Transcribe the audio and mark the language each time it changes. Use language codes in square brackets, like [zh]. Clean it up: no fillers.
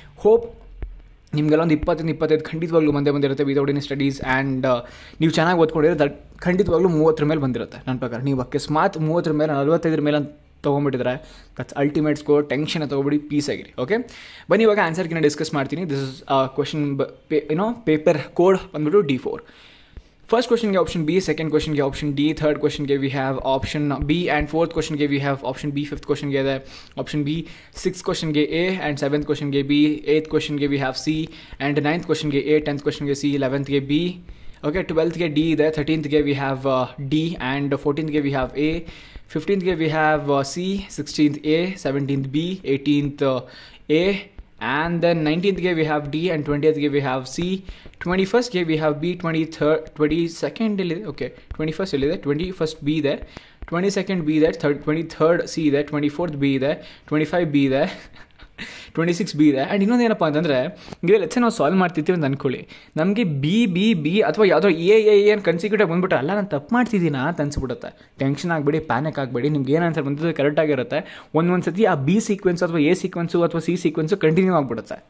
[kn] Hope ನಿಮಗೆಲ್ಲ ಒಂದು 20-25 ಖಂಡಿತವಾಗ್ಲೂ ಬಂದಿರುತ್ತೆ [en] Without any studies. [kn] ಆ್ಯಂಡ್ ನೀವು ಚೆನ್ನಾಗಿ ಓದ್ಕೊಂಡಿರೋ ದಟ್ ಖಂಡಿತವಾಗ್ಲೂ 30 ಮೇಲೆ ಬಂದಿರುತ್ತೆ ನನ್ನ ಪ್ರಕಾರ. ನೀವು ಅಕಸ್ಮಾತ್ 30 ಮೇಲೆ 45 ಮೇಲೆ ಅಂತ ತೊಗೊಂಬಿಟ್ಟಿದ್ರೆ [en] That's ultimate score. [kn] Tension ತೊಗೊಬಿಡಿ, piece ಆಗಿರಿ. ಓಕೆ, ಬನ್ನಿ ಇವಾಗ ಆನ್ಸರ್ಗಿನ ಡಿಸ್ಕಸ್ ಮಾಡ್ತೀನಿ. [en] This is question paper code ಬಂದ್ಬಿಟ್ಟು D4. First question ge option B, second question ge option D, third question ge we have option B, and fourth question ge we have option B, fifth question ge option B, sixth question ge A, and seventh question ge B, eighth question ge we have C, and ninth question ge A, 10th question ge C, 11th ge B. Okay, 12th ge D there, 13th ge we have D, and 14th ge we have A, 15th ge we have C, 16th A, 17th B, 18th A, and then 19th ge we have D, and 20th ge we have C, 21st ge we have B, 22nd okay, 21st 21st B there, 22nd B there, 23rd C there, 24th B there, 25 B there, 26 B ಇದೆ. [kn] And ಇನ್ನೊಂದು ಏನಪ್ಪ ಅಂತಂದರೆ, ಈಗ let's ನಾವು solve ಮಾಡ್ತಿರ್ತೀವಿ ಅಂತ ಅಂದ್ಕೊಳ್ಳಿ, ನಮಗೆ ಬಿ ಅಥವಾ ಯಾವುದೋ ಏನು ಕನ್ಸಿಕ್ಯೂಟಿವ್ ಬಂದ್ಬಿಟ್ಟು ಅಲ್ಲ ನಾನು ತಪ್ಪು ಮಾಡ್ತಿದ್ದೀನಾ ಅಂತ ಅನ್ಸ್ಬಿಡುತ್ತೆ. ಟೆನ್ಷನ್ ಆಗಬೇಡಿ, ಪ್ಯಾನಿಕ್ ಆಗಬೇಡಿ. ನಿಮ್ಗೆ ಏನು ಆನ್ಸರ್ ಬಂದಿದ್ದು ಕರೆಕ್ಟಾಗಿರುತ್ತೆ. ಒಂದು ಸತಿ ಆ ಬಿ ಸೀಕ್ವೆನ್ಸ್ ಅಥವಾ ಎ ಸೀಕ್ವೆನ್ಸು ಅಥವಾ ಸಿ ಸೀಕ್ವೆನ್ಸು ಕಂಟಿನ್ಯೂ ಆಗಿಬಿಡುತ್ತೆ.